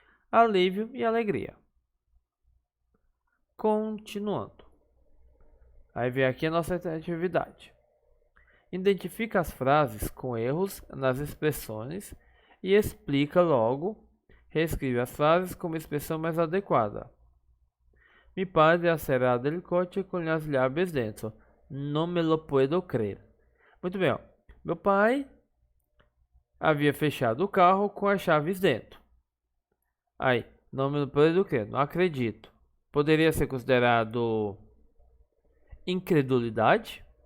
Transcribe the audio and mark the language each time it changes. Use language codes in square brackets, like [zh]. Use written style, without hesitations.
[pt] Alívio e alegria. Continuando. Aí vem aqui a nossa atividade. Identifica as frases com erros nas expressões e explica logo. Reescreve as frases com uma expressão mais adequada. [es] Mi padre ha cerrado el coche con las llaves dentro. No me lo puedo creer. [pt] Muito bem, ó. Meu pai havia fechado o carro com as chaves dentro. Aí, não [es] me lo puedo creer, [pt] não acredito. Poderia ser considerado incredulidade?